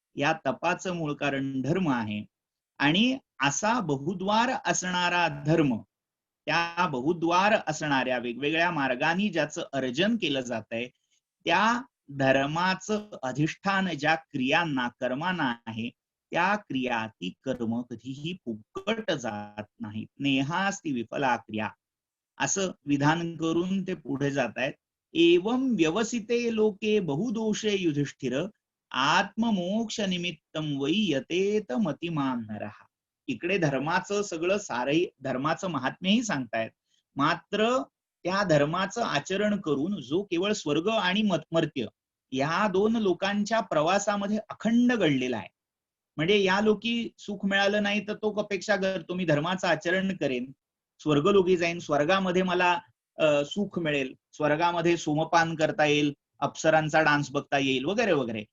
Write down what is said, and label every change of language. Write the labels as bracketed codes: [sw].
[mr] या तपाचं मूळ कारण धर्म आहे आणि असा बहुद्वार असणारा धर्म, त्या बहुद्वार असणाऱ्या वेगवेगळ्या मार्गांनी ज्याचं अर्जन केलं जातंय त्या धर्माचं अधिष्ठान ज्या क्रियांना, कर्मांना आहे, त्या क्रिया, ती कर्म कधीही फुकट जात नाहीत. [sa] नेहास्ति विफला क्रिया [mr] असं विधान करून ते पुढे जात आहेत. [sa] एवं व्यवसिते लोके बहुदोषे युधिष्ठिर आत्ममोक्ष निमित्तम वै यतेत मतिमान नरः. [mr] इकडे धर्माचं सगळं सारही, धर्माचं महात्म्यही सांगतायत, मात्र त्या धर्माचं आचरण करून जो केवळ स्वर्ग आणि मर्त्य या दोन लोकांच्या प्रवासामध्ये अखंड घडलेला आहे. म्हणजे या लोकी सुख मिळालं नाही तर तो अपेक्षा करतो मी धर्माचं आचरण करेन, स्वर्गलोकी जाईन, स्वर्गामध्ये मला सुख मिळेल, स्वर्गामध्ये सोमपान करता येईल, अप्सरांचा डान्स बघता येईल वगैरे वगैरे.